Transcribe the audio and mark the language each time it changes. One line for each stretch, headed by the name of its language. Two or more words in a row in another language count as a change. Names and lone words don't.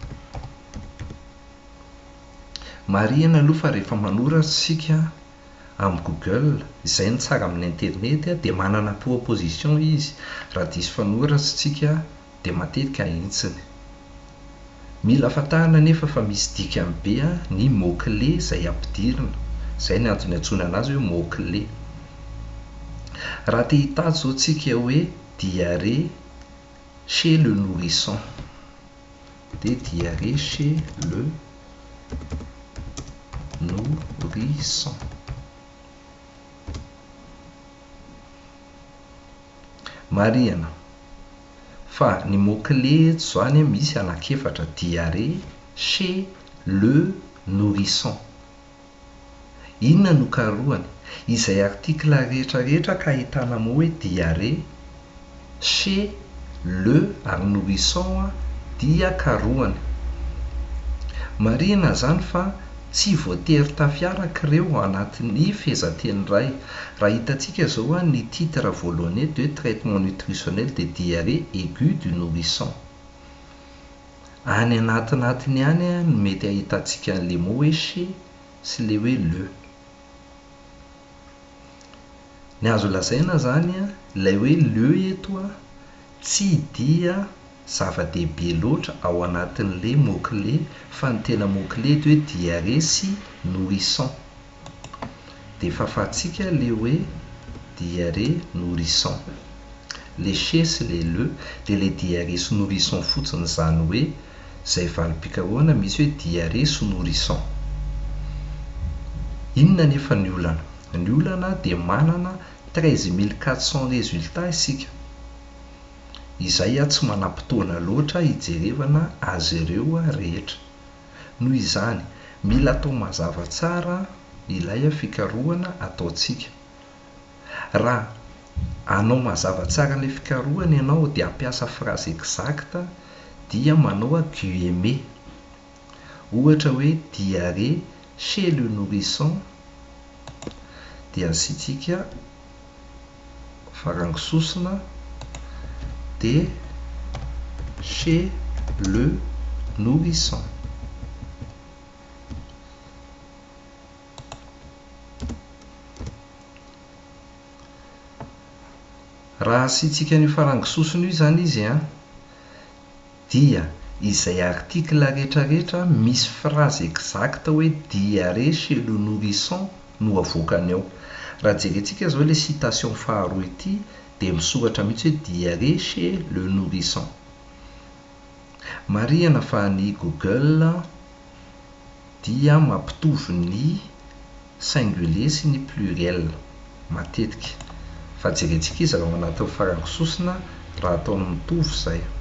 Malagasy: Marihana aloha fa rehefa manoratra sika amin'ny Google, izay ny tsara amin'ny internet dia manana proposition izy. Raha diso fanoratra sika dia matetika ahitsiny. Mila fatarina nefa fa misy dikany be ny mots-clés izay ampidirina. Izay ny antony antsoina azy hoe mots-clés. Raha te hitady zao tsika hoe
French: diarrhée chez le nourrisson,
Malagasy: dia
French: diarrhée chez le nourrisson.
Malagasy: Marihana fa ny mots-clés zany misy anankiefatra:
French: diarrhée chez le nourrisson.
Malagasy: Inona no karohany? Izay article rehetrarehetra ka ahitana mo hoe
French: diarrhée chez le
Malagasy: ary nourrisson dia karohany. Marihana zany fa tsy voatery tafiaraka ireo anatin'ny fehezanteny iray. Raha hitantsika zao ny titre voalohany
French: de traitement nutritionnel de diarrhée aiguë du nourrisson.
Malagasy: Any anatinatiny ihany no mety ahitantsika
French: le mot
Malagasy: hoe chez sy le hoe le. Ny azo lazaina zany ilay hoe le eto tsy dia zava-dehibe loatra ao anatin'le mots-clés, fa ny tena mots-clés eto hoe diarrhée sy nourrisson. Dia fahafahantsika le hoe
French: diarrhée nourrisson. Le chez
Malagasy: sy le le dia le diarrhée sy nourrisson fotsiny, zany hoe izay valim-pikarohana misy hoe diarrhée sy nourrisson. Inona nefa ny olana? Ny olana dia manana 13 400 résultats isika. izay tsy manam-potoana loatra hijerevana azy ireo rehetra. Noho izany mila atao mazava tsara ilay fikarohana ataontsika. Raha anao mazava tsara ilay fikarohana ianao dia ampiasa
French: phrase exacte
Malagasy: dia manao guillemets. Ohatra hoe
French: diarrhée chez le nourrisson
Malagasy: dia asiantsika farangisosina
French: de chez le nourrisson.
Malagasy: Raha asiantsika ny farangisosina io zany izy dia izay article rehetrarehetra misy
French: phrase exacte
Malagasy: hoe
French: diarrhée chez le nourrisson
Malagasy: no avoakany ao. Raha jerentsika zao le citation faharoa ity dia misoratra mihitsy hoe
French: diarrhée chez le nourrisson.
Malagasy: Marihana fa ny Google dia mampitovy ny singulier sy ny pluriel matetika, fa jerentsika izy raha ao anatin'ny farangisosina raha ataony mitovy izay.